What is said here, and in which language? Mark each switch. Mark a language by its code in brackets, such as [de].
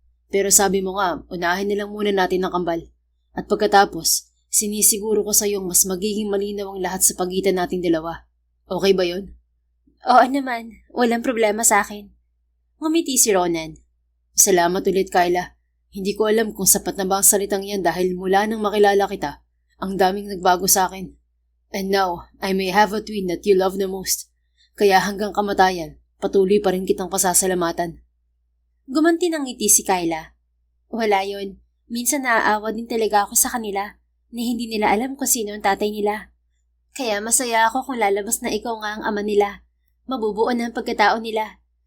[tl] Pero sabi mo nga, unahin na lang muna natin ang kambal. At pagkatapos, sinisiguro ko sa iyong mas magiging malinaw ang lahat sa pagitan nating dalawa. Okay ba yun? Oo naman, walang problema sa akin. Ngumiti si Ronan. Salamat ulit, Kyla. Hindi ko alam kung sapat na ba ang salitang yan dahil mula nang makilala kita, ang daming nagbago sa akin. [en] And now, I may have a twin that you love the most. [tl] Kaya hanggang kamatayan, patuloy pa rin kitang pasasalamatan. Gumanti ng ngiti si Kyla. Wala yon. Minsan naaawa din talaga ako sa kanila na hindi nila alam kung sino ang tatay nila. Kaya masaya ako kung lalabas na ikaw nga ang ama nila. Mabubuo na ang pagkatao nila.